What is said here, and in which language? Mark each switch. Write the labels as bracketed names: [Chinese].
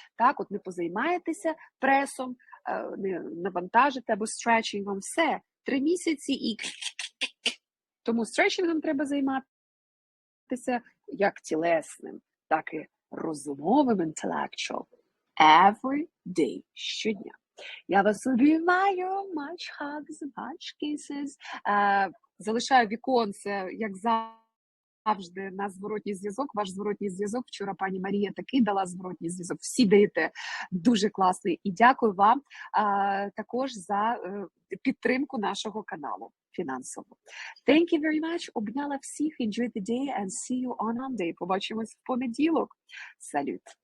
[Ukrainian] Так, от не позаймаєтеся пресом, не навантажите або стретчингом, все, 3 місяці і... Тому стретчингом треба займатися як тілесним, так і розумовим, intellectual. [English] Every day, [Ukrainian] щодня. Я вас обіймаю, [English] much hugs, much kisses. [Ukrainian] Залишаю віконце, як завжди, на зворотній зв'язок. Ваш зворотній зв'язок. Вчора пані Марія такий дала зворотній зв'язок. Всі даєте дуже класний. І дякую вам також за підтримку нашого каналу фінансово. [English] Thank you very much. [Ukrainian] Обняла всіх. [English] Enjoy the day and see you on Monday. [Ukrainian] Побачимось в понеділок. Салют.